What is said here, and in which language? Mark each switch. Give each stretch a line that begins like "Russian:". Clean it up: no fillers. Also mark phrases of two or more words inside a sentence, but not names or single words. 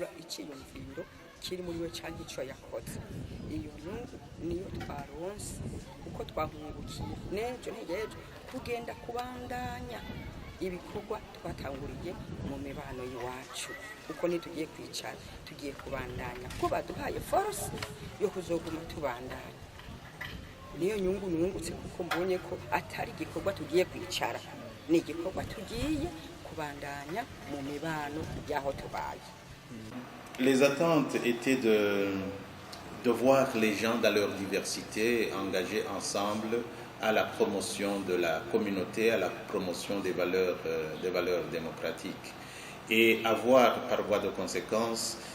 Rundi: ikiyumviro kiri muri we cyangwa icyo yakoze iyo nyungu niyo twaronse uko twahungukiye n'ejo n'ejo tugenda kubandanya ibikorwa twatanguriye mu mibano y'iwacu uko nitugiye kwicara tugiye kubandanya ko baduhaye force yo kuzoguma tubandanya niyo nyungu nungutse kuko mbonye ko atari igikorwa tugiye kwicara ni igikorwa tugiye kubandanya mu mibano y'aho tubaye.
French: Les attentes étaient de voir les gens dans leur diversité engagés ensemble à la promotion de la communauté, à la promotion des valeurs démocratiques et avoir par voie de conséquence